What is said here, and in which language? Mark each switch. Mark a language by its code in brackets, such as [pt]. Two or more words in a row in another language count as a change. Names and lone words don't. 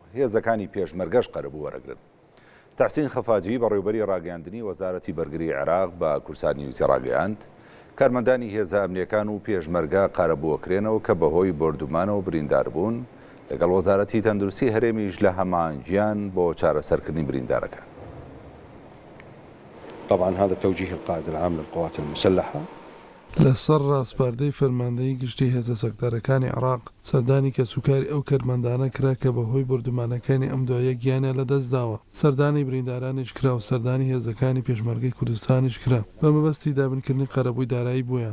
[ckb] هێزەکانی پێشمەرگەش قەرەبوو وەرەگرن. تەحسین خەفاجی بەڕێوەبەری ڕاگەیاندنی وەزارەتی بەرگری عێراق بە کورسان نیوزی ڕاگەیاند کارمەندانی هێزە ئەمنیەکان و پێشمەرگە قەرەبووە کرێنەوە کە بەهۆی بۆردومانە و بریندار بوون لەگەڵ وەزارەتی تەندروستی هەرێمیش لە هەمانگیان بۆ چارەسەرکردنی بریندارەکان. [ar] طبعا هذا توجيه القائد العام للقوات المسلحة [ckb] لەسەر ڕاستپاردەی فەرماندەیی گشتی هێزە سەکدارەکانی عێراق سەردانی کە سوکاری ئەو کەرمەندانە کرا کە بەهۆی بردومانەکانی ئەم دوایە گیانە لەدەستداوە. سەردانی بریندارانیش کرا و سەردانی هێزەکانی پێشمەرگەی کوردستانیش کرا بە مەبەستی دابنکردنی قەرەبووی دارایی بۆیان.